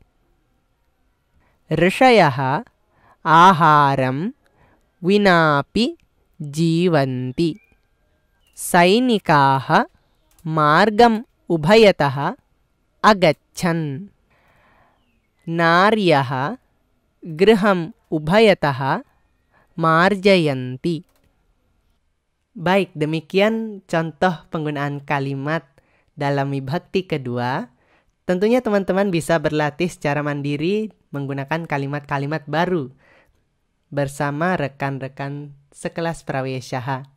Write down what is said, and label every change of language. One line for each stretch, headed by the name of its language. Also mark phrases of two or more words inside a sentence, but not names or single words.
Sanskrit: ऋषयः आहारं विनापि जीवन्ति. सैनिकाः मार्गम् उभयतः आगच्छन्. नार्यः गृहम् उभयतः मार्जयन्ति.
Indonesian: Baik, demikian contoh penggunaan kalimat dalam Vibhakti kedua. Tentunya teman-teman bisa berlatih secara mandiri menggunakan kalimat-kalimat baru. bersama rekan-rekan sekelas Prawesyaha.